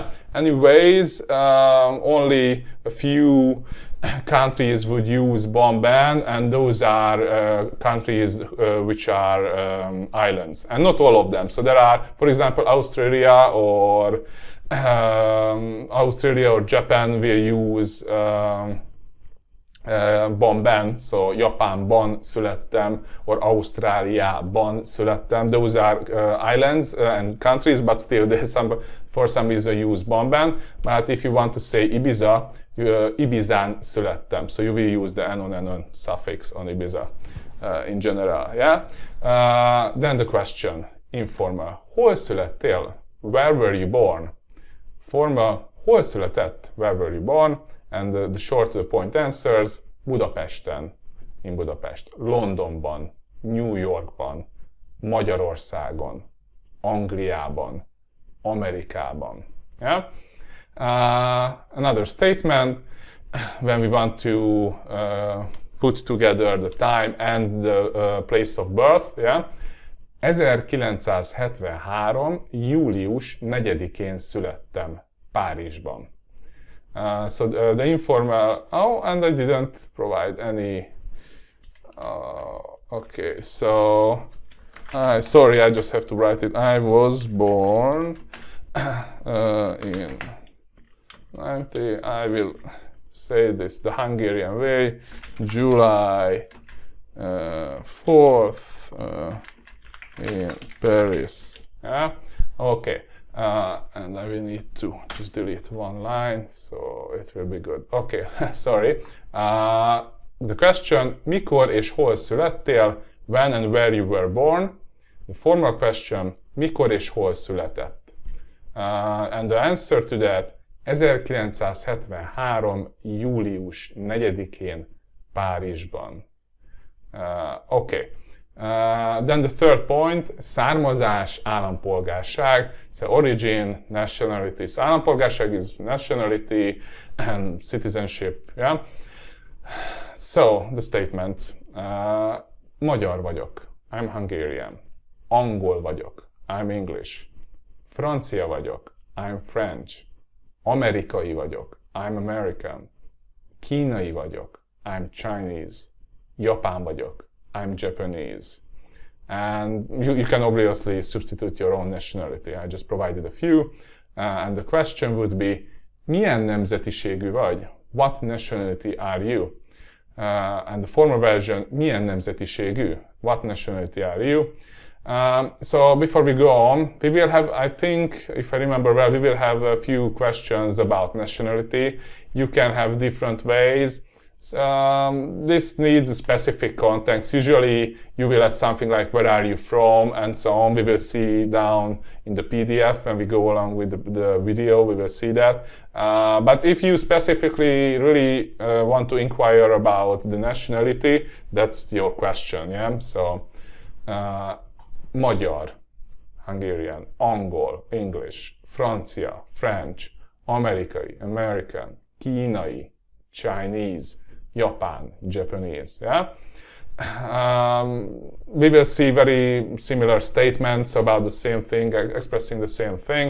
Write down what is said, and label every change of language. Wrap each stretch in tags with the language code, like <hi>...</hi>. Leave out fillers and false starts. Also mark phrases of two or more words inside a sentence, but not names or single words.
<en>Anyways, only a few countries would use</en> <hu>bon ben,</hu> <en>and those are countries which are islands, and not all of them. So there are, for example, Australia or Japan will use</en> <hu>bon ben,</hu> <en>so</en> <hu>Japánban születtem,</hu> <en>or</en> <hu>Ausztráliában születtem.</hu> <en>Those are islands and countries, but still they for some reason use</en> <hu>bon ben.</hu> <en>But if you want to say Ibiza,</en> <hu>Ibizán születtem.</hu> <en>So you will use the on suffix on Ibiza in general. Yeah. Then the question, informal.</en> <hu>Hol születtél?</hu> <en>Where were you born? Formal,</en> <hu>hol született?</hu> <en>Where were you born? And the short to the point answers,</en> <hu>Budapesten, in Budapest, Londonban, New Yorkban, Magyarországon, Angliában, Amerikában.</hu> <en>Yeah? Another statement, when we want to put together the time and the place of birth, yeah?</en> <hu>1973. július 4-én születtem Párizsban.</hu> <en>So the informal, and I didn't provide any, okay, so, sorry, I just have to write it. I was born in 90, I will say this the Hungarian way, July 4th in Paris, yeah, okay. And I will need to just delete one line, so it will be good. Okay, sorry. The question,</en> <hu>mikor és hol születtél?</hu> <en>When and where you were born. The formal question,</en> <hu>mikor és hol született?</hu> <en>And the answer to that, 1973.</en> <hu>július 4-én Párizsban.</hu> <en>Okay. Then the third point,</en> <hu>származás, állampolgárság.</hu> <en>So origin, nationality. So állampolgárság is nationality and citizenship. Yeah. So the statement.</en> <hu>Magyar vagyok.</hu> <en>I'm Hungarian.</en> <hu>Angol vagyok.</hu> <en>I'm English.</en> <hu>Francia vagyok.</hu> <en>I'm French.</en> <hu>Amerikai vagyok.</hu> <en>I'm American.</en> <hu>Kínai vagyok.</hu> <en>I'm Chinese.</en> <hu>Japán vagyok.</hu> <en>I'm Japanese. And you can obviously substitute your own nationality. I just provided a few. And the question would be,</en> <hu>milyen nemzetiségű vagy?</hu> <en>What nationality are you? And the formal version,</en> <hu>milyen nemzetiségű?</hu> <en>What nationality are you? So before we go on, we will have, I think, if I remember well, we will have a few questions about nationality. You can have different ways. This needs a specific context. Usually you will have something like where are you from and so on. We will see down in the PDF when we go along with the video, we will see that. But if you specifically really want to inquire about the nationality, that's your question, yeah? So,</en> <hu>Magyar, Hungarian, Angol, English, Francia, French, Amerikai, American, Kínai,</hu> <en>Chinese, Japan, Japanese, yeah? We will see very similar statements about the same thing, expressing the same thing.</en>